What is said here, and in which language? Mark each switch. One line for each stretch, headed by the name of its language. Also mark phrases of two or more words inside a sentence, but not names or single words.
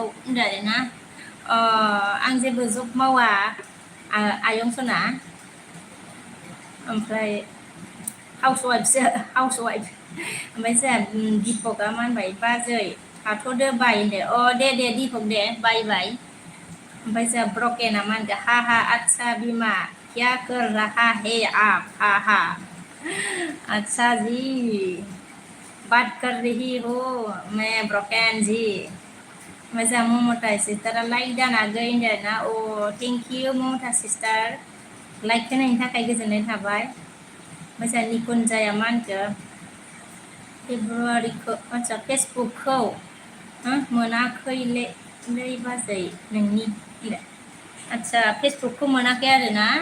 Bodo: होनदों आरोना आं जेबो जब मावा आयं सना ओमफ्राय हाउस वाइफ ओमफ्राय जोंहा दिपकआ मा होनबाय बाजै थाथ'दो बाय होनदो दे दिपक दे बाय ओमफ्राय जोंहा ब्रकेना मा होनदो हा अच्छा बिमा
Hindi: क्या कर रहा है आप हा अच्छा जी बात कर रही हो मैं
Bodo: ब्रकेन जी ओमफ्राय जोंहा ममता सिस्टारा लाइक दाना गै होनदो ना
English: thank you
Bodo: ममता सिस्टार लाइक होनायनि थाखाय गोजोननाय थाबाय ओमफ्राय जोंहा निकुन्जाया मा होनखो फेब्रुवारिखौ आदसा फेसबुकखौ मोनाखैलै बाजै नोंनि आदसा फेसबुकखौ मोनाखै आरोना